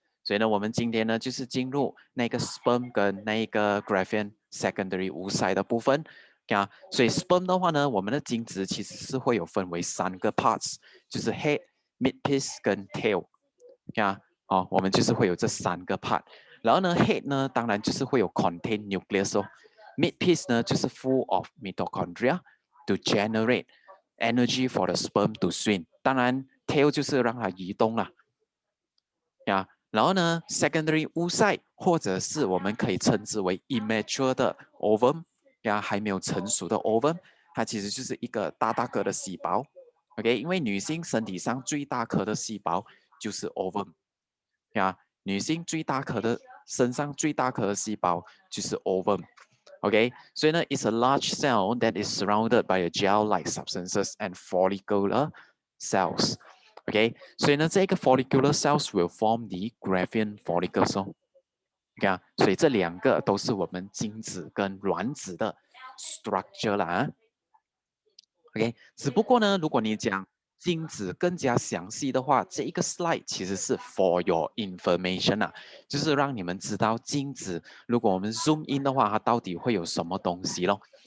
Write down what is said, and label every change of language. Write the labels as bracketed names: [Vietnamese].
[Chinese] 所以呢，我们今天呢就是进入那个 sperm 跟那个 Graafian secondary oocyte 的部分所以 sperm 的话呢，我们的精子其实是会有分为3个 parts，就是 head、midpiece 跟 tail 我们就是会有这3个 part。然后呢，head 呢，当然就是会有 [English] contain nucleus [Chinese] Mid piece 呢就是 [English] full of mitochondria， to generate energy for the sperm to swim。 [Chinese] 当然 tail 就是让它移动了呀。然后呢 secondary oocyte 或者是我们可以称之为 immature 的 ovum 呀，还没有成熟的 ovum， 它其实就是一个大大个的细胞。 OK， 因为女性身体上最大颗的细胞就是 ovum 呀，女性最大颗的身上最大颗的细胞就是 ovum。OK， 所以呢 ， [English] it's a large cell that is surrounded by a gel-like substances and follicular cells。 [Chinese] OK， 所以呢，这个 [English] follicular cells will form the Graafian follicles [Chinese] 哦。 OK 啊，所以这两个都是我们精子跟卵子的 structure 啦啊。 OK， 只不过呢，如果你讲精子更加详细的话，这一个 slide 其实是 [English] for your information [Chinese] 啊，就是让你们知道精子，如果我们 [English] zoom in [Chinese] 的话，它到底会有什么东西咯。